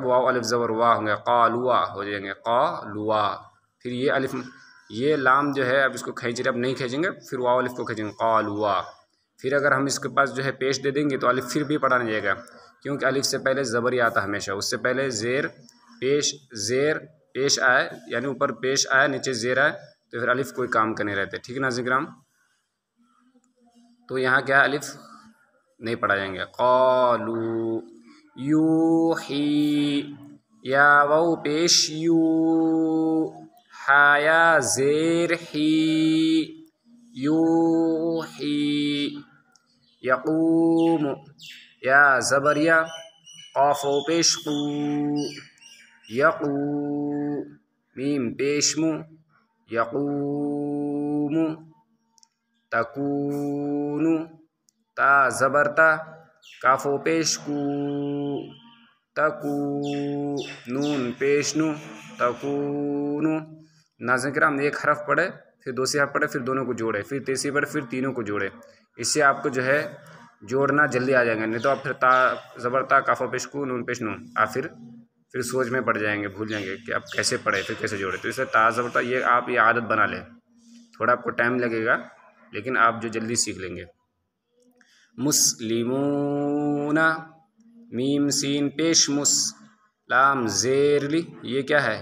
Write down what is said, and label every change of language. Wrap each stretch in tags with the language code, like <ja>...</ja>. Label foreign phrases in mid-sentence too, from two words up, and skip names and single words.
<ur>واو الف زبر وا ہوں گے، قالوا ہو جائیں گے، قالوا، پھر یہ الف، یہ لام جو ہے اب اس کو کھینچ رہے، اب نہیں کھینچیں گے، پھر واو الف کو کھینچیں گے، قالوا، پھر اگر ہم اس کے پاس جو ہے پیش دے دیں گے تو الف پھر بھی پڑھا نہیں جائے گا، کیونکہ الف سے پہلے زبر ہی آتا ہمیشہ، اس سے پہلے زیر پیش، زیر پیش آئے، یعنی اوپر پیش آئے نیچے زیر آئے تو پھر الف کوئی کام کا نہیں رہتے، ٹھیک ہے ناظرین کرام۔ تو یہاں کیا الف نہیں پڑھا جائیں گے، قالو، یوحی، یا واو پیش یو، حایا زیر حی، یوحی، یقوم، یا زبر یا، قاف و پیش قو، یقو، میم پیش مو، یقوم، تکون، تا زبر تا، کاف و پیش کو، تکو، نون پیش نو، تکون۔ ناظرین کرام ایک حرف پڑھے پھر دوسری حرف پڑھے پھر دونوں کو جوڑے پھر تیسری پڑھے پھر تینوں کو جوڑے، اس سے آپ کو جو ہے جوڑنا جلدی آ جائیں گے، نہیں تو آپ پھر تا زبر تا، کاف و پیش کو، نون پیش نو، آپ پھر سوچ میں پڑ جائیں گے، بھول جائیں گے کہ آپ کیسے پڑھے پھر کیسے جوڑے۔ تو اس سے تا زبر تا یہ آپ یہ عادت بنا لیں، تھوڑا آپ کو ٹائم لگے گا لیکن آپ جو جلدی سیکھ لیں گے۔ مسلمون، میم سین پیش مس، لام زیر لی، یہ کیا ہے؟</ur>